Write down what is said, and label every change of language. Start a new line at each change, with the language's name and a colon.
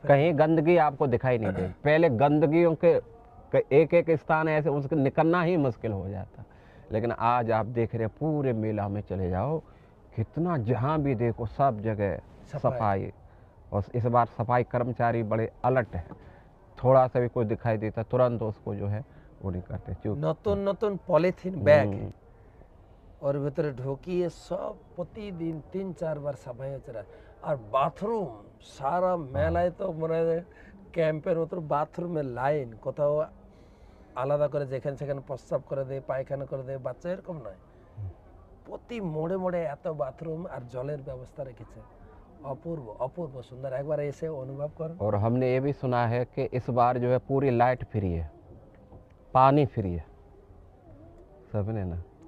Hindi: कहीं गंदगी आपको दिखाई नहीं दे। पहले गंदगियों के एक स्थान ऐसे उसके निकलना ही मुश्किल हो जाता, लेकिन आज आप देख रहे हैं पूरे मेला में चले जाओ, कितना जहाँ भी देखो सब जगह सफाई। और इस बार सफाई कर्मचारी बड़े अलर्ट हैं, थोड़ा सा भी कोई दिखाई देता तुरंत उसको जो है वो नहीं करते।
Bangla: নতুন নতুন পলিথিন ব্যাগ ওর ভিতরে ঢুকিয়ে সব প্রতিদিন 3-4 বার সাফাই হচ্ছে না। আর বাথরুম সারা মেলায় তো মনে হয় ক্যাম্পের মতো বাথরুমের লাইন, কোথাও আলাদা করে যেখানে সেখানে প্রস্রাব করে দেয়, পায়খানা করে দেয়, বাচ্চা এরকম নয়, প্রতি মোড়ে মোড়ে এত বাথরুম আর জলের ব্যবস্থা রেখেছে। অপূর্ব অপূর্ব সুন্দর, একবার এসে অনুভব করো।
Hindi: और हमने ये भी सुना है कि इस बार जो है पूरी लाइट फ्री है, पानी फ्री है, सबने ना